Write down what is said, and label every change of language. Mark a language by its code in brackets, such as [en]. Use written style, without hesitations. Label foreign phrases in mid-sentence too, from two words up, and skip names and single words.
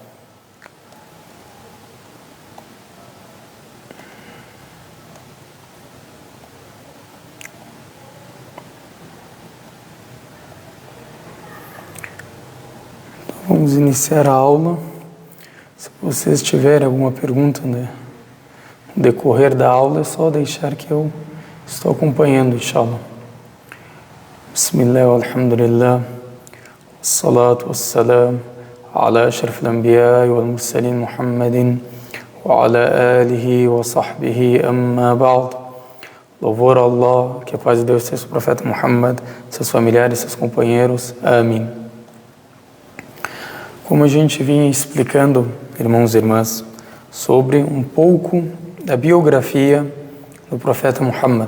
[pt] Vamos iniciar a aula. Se vocês tiverem alguma pergunta no decorrer da aula, é só deixar que eu estou acompanhando, [ar] inshallah. بسم الله، الحمد لله، والصلاة والسلام، على أشرف الأنبياء والمرسلين محمد، وعلى آله وصحبه، أما بعد. [pt] Louvor a Allah, que a paz de Deus seja o profeta Muhammad, seus familiares, seus companheiros. Amém. Como a gente vinha explicando, irmãos e irmãs, sobre um pouco da biografia do profeta Muhammad.